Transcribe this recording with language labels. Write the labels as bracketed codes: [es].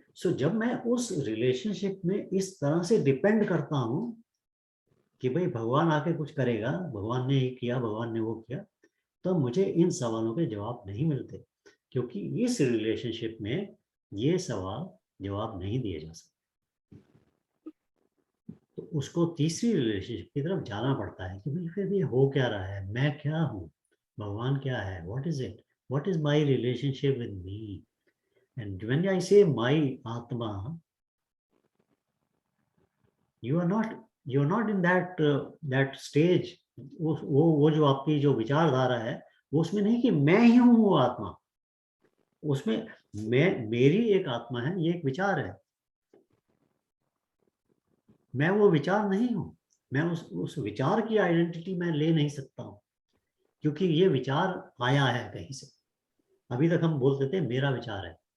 [hi] So जब मैं उस रिलेशनशिप में इस तरह से डिपेंड करता हूं कि भाई भगवान आके कुछ करेगा, भगवान ने ये किया, भगवान ने वो किया, तो मुझे इन सवालों के जवाब नहीं मिलते, क्योंकि इस रिलेशनशिप में ये सवाल जवाब नहीं दिए जा सकते। तो उसको तीसरी रिलेशनशिप की तरफ जाना पड़ता है कि भाई फिर ये हो क्या रहा है, मैं क्या हूँ, भगवान क्या है, [en] What is it, what is my relationship with me. And when I say my Atma, you are not in that stage. [hi] वो जो आपकी जो विचारधारा है, वो उसमें नहीं कि मैं ही हूँ वो आत्मा, उसमें मेरी एक आत्मा है, ये एक विचार है, मैं वो विचार नहीं हूँ। मैं उस विचार की आइडेंटिटी मैं ले नहीं सकता हूँ, क्योंकि ये विचार आया है कहीं से। अभी तक हम बोलते थे मेरा विचार है,